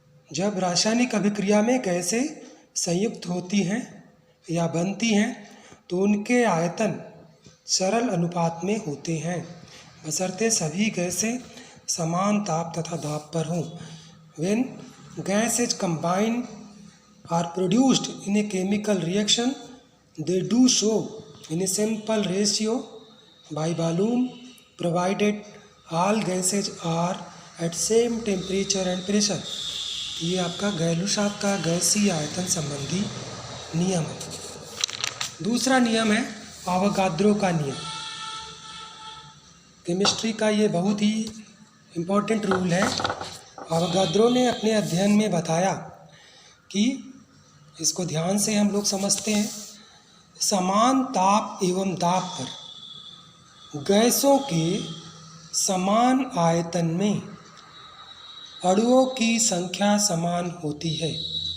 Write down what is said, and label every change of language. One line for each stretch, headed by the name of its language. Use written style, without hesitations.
Hindi: जब रासायनिक अभिक्रिया में गैसें संयुक्त होती हैं या बनती हैं तो उनके आयतन सरल अनुपात में होते हैं, बशर्ते सभी गैसें समान ताप तथा दाब पर हों।
English: When gases combine are produced in a chemical reaction, they do so in a simple ratio by volume, provided all gases are at same temperature and pressure।
Hindi: ये आपका गैलुसाक का गैसीय आयतन संबंधी नियम है। दूसरा नियम है अवोगाद्रो का नियम। केमिस्ट्री का ये बहुत ही इम्पोर्टेंट रूल है। अवोगाद्रो ने अपने अध्ययन में बताया कि, इसको ध्यान से हम लोग समझते हैं, समान ताप एवं दाब पर गैसों के समान आयतन में अणुओं की संख्या समान होती है।